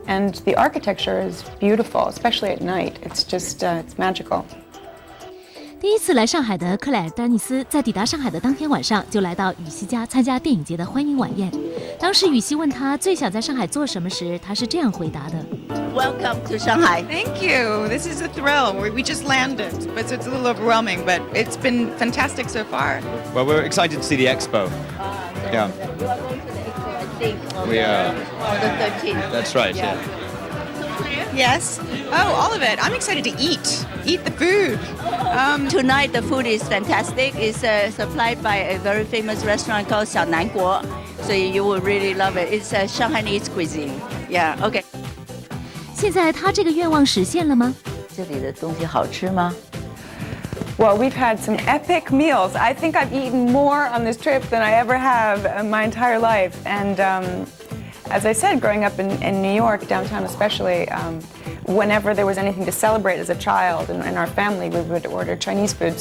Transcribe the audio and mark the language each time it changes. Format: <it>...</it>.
<en>And the architecture is beautiful, especially at night. It's just, it's magical.</en> <zh>第一次来上海的克莱尔·丹尼斯，在抵达上海的当天晚上，就来到羽西家参加电影节的欢迎晚宴。当时羽西问他最想在上海做什么时，他是这样回答的</zh> <en>：“Welcome to Shanghai. Thank you. This is a thrill. We just landed, but it's a little overwhelming. But it's been fantastic so far. Well, we're excited to see the expo. Yeah. You are going to the expo, I think. We are. On the 13th. That's right. Yeah. Yes. Oh, all of it. I'm excited to eat the food. Tonight the food is fantastic. It's supplied by a very famous restaurant called 小南国, so you will really love it. It's a Shanghainese cuisine. Yeah. Okay.</en> <zh>现在他这个愿望实现了吗？这里的东西好吃吗？</zh> <en>Well, we've had some epic meals. I think I've eaten more on this trip than I ever have in my entire life. And as I said, growing up in New York, downtown especially, whenever there was anything to celebrate as a child in our family, we would order Chinese food.</en>